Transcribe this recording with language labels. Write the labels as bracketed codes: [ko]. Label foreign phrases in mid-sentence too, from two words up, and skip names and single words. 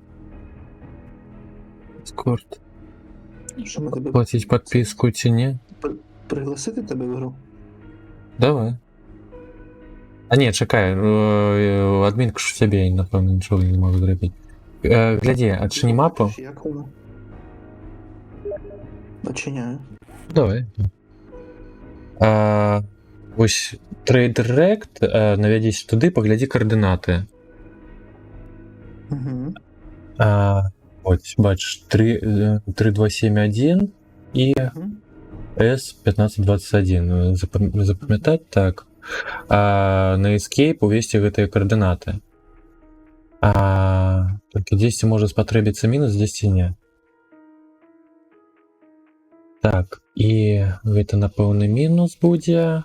[uk] Дискорд. Що ми тебе [be] Плаціць падпіску ці не? [uk] пригласити тебе в гру? Давай. [be] А не, чакай, адмінка ж у сябе, напэўна, нічога не магу зрабіць. Глядзі, адчыні мапу. [uk] Як воно? Начиняю. [be] Давай. Вось Trade Direct, навядзіся туды, паглядзі каардынаты. Угу. [uk] Ось, бачиш, 3271 і S1521. [be] Запам'ятати так. На Escape увесці гэтыя каардынаты. Толькі дзесьці можа спатрэбіцца мінус, дзесьці не. Так, і гэта, напэўна, мінус будзе.